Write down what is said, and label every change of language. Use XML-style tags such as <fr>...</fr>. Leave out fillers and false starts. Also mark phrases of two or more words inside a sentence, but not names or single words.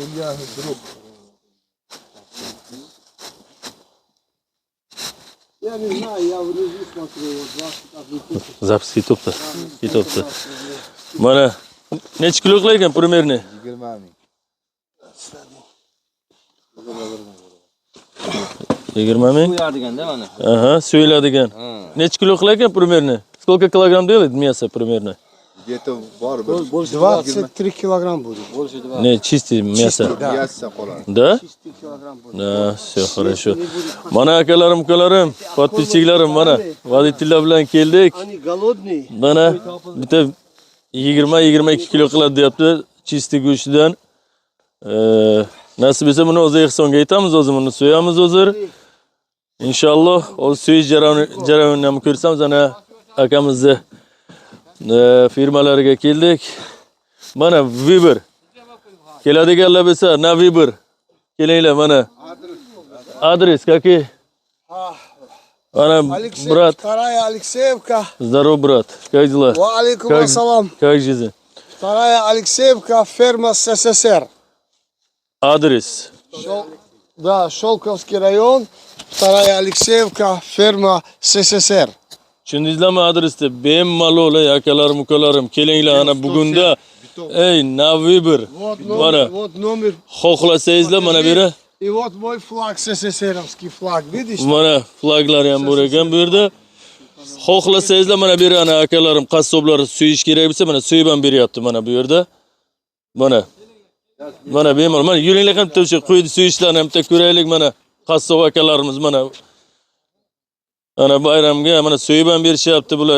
<uz>Запись ketibdi. Mana necha kilo qilar примерно? 20 ming. 20 ming? So'yadigan-da mana. Aha, so'yiladigan. Necha kilo qilar ekan примерно?</uz> <ru>Сколько килограмм делает мясо примерно? Где-то бар. 23 килограмм будет. Не, чистый мясо.</ru> <uz>Мясо qoladi.</uz> <ru>Да? Чистый килограмм будет. Да, все хорошо.</ru> <uz>Mana akalarim, ukalarim, podpischiklarim mana voditellar bilan keldik.</uz> <ru>Они голодные.</ru> <uz>Mana bitta 20-22 kilo qiladi deyapti chistый go'shtdan. Nasib etsa buni o'zi Ehsonga aytamiz, o'zi buni so'yamiz hozir. Inshaalloh o'z so'yish jarayonini ham ko'rsamiz. Ana akamizni firmalariga keldik. Mana Viber. Keladiganlar bo'lsa, na Viber. Kelinglar mana. Adres какой? Ana brat.</uz> <ru>Вторая Алексеевка. Здорово, брат. Как дела?</ru> <ar>وعليكم السلام.</ar> <ru>Как жизнь? Вторая Алексеевка, ферма СССР. Адрес. Да, Шелковский район. Вторая Алексеевка, ферма СССР.</ru> <uz>Tushundingizlarmi adresni? Bemalol akalarim, ukalarim, kelinglar ana bugunda. Ey, na Viber. Mana</uz> <ru>Вот номер.</ru> <uz>xohlasangizlar mana bu yerda.</uz> <ru>И вот мой флаг, СССРовский флаг, видишь?</ru> <uz>Mana flaglari ham bor ekan bu yerda. Xohlasangizlar mana bu yerda ana akalarim, qassoblar suyish kerak bo'lsa mana suyib ham beryapti mana bu yerda. Mana bemalol. Mana yuringlar ham bitta o'sha qo'ydi suyishlarni ham bitta ko'raylik mana qassob akalarimiz mana. Ana bayramga mana so'yib ham berishyapti bular.</uz>